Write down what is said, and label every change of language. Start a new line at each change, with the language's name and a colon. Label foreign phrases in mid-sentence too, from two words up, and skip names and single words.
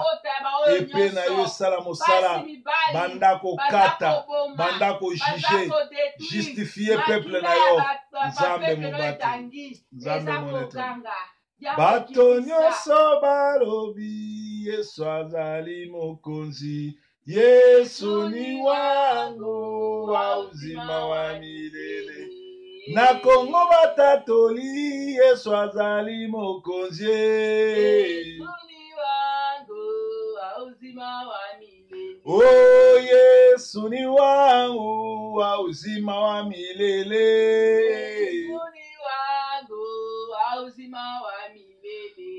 Lingala: Epe na yo sala mosala. Banda ko kata. Banda ko juge.
French: Justifier peuple
Lingala: na yo. Nzambe mobati. Nzambe moneto. Bato nyonso balobi Yesu azali mokonzi.
Swahili: Yesu ni wangu wa uzima wa milele.
Lingala: Na Kongo batatoli Yesu azali mokonzi.
Swahili: Yesu ni wangu wa uzima wa milele. Oh Yesu ni wangu wa uzima wa milele. Yesu ni wangu wa uzima wa milele.